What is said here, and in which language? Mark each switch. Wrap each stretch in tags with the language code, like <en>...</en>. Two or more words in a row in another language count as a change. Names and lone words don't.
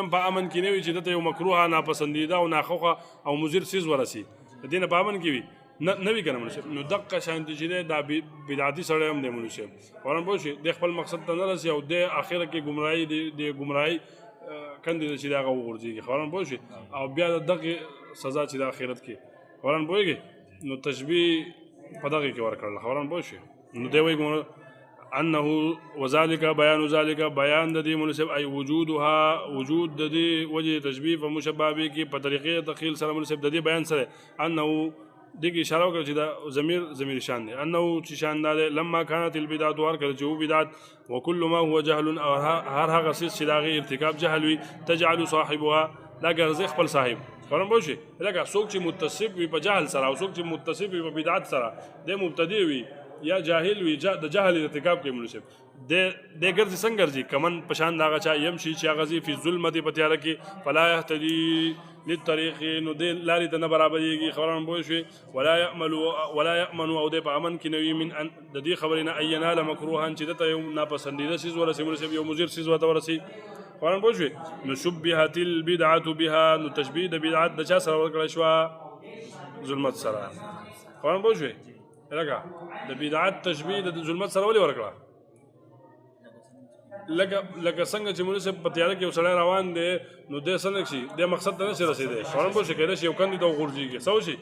<ps>په امن کې نه وي چې دته یو مکروهه ناپسندیده او ناخوښه او مضر څیز ورسي د دې نه په امن کې وي نه وي که نه مولوي صاحب نو دقه شانتي چې دی دا بدعتي سړی هم دی مولوي صاحب فورا پوه شوې دی خپل مقصد ته نه رسي او دی اخره کې ګمراهي کندې ده چې د هغه وغورځېږي خبره پوه شوې او بیا د دغې سزا چې د آخرت کې خبره پوهېږې نو تشبیه په دغې کې ورکړله خبره پوه شوې نو دی وایي</ps> <ar>انه وذلك بیان ذلك بیان</ar> <ps>د دې مولوي صاحب</ps> <ar>ای وجودها</ar> <ps>وجود د دې وجه تشبیه په مشبه به کې په طریقې تخیل سره مولوي صاحب د دې بیان سره انه دغه اشاره وکړه چې دا ضمیر شان دی انه چې شان دی</ps> <ar>لما كانت البدعه</ar> <ps>ورکړه چې بدعت</ps> <ar>وكل ما هو جهل</ar> <ps>او هر هغه څه چې دغه ارتکاب جهل وي</ps> <ar>تجعل صاحبها</ar> <ps>دا ګرځي خپل صاحب فهم پوه شئ لکه څوک چې متصف وي په جهل سره او څوک چې متصف وي په بدعت سره د مبتدی وي یا جاهل وي د جهل ارتکاب کوي مولوي صاحب د ګرځي څنګه ګرځي کمن پشان دغه چا يمشي چې هغه</ps> <ar>فی ظلمت</ar> <ps>په تیاره کې</ps> <ar>فلا يهتدي للطريق</ar> <ps>نو د لارې ته نه برابرېږي خبره پوه شوې</ps> <ar>ولا يأمن</ar> <ps>او د په امن کې نه وي من د دې خبرې نه</ps> <ar>ان ينال مکروها</ar> <ps>چې دته یو ناپسندیده څیز ورسي مولوي صاحب یو مضر څیز ورته ورسي خبره پوه شوې نو</ps> <ar>شبهت البدعة بها</ar> <ps>نو تشبیه د بدعت د چا سره ورکړی شوه ظلمت سره خبره پوه شوې لکه د بدعت تشبیه د ظلمت سره ولې ورکړه لکه څنګه چې مولوي صاحب په تیاره کې یو سړی روان دی نو دی څنګه شي دی مقصد ته نشي رسېدی خبره پوه شي کیدای شي یو کندې ته وغورځېږي څه وشي</ps>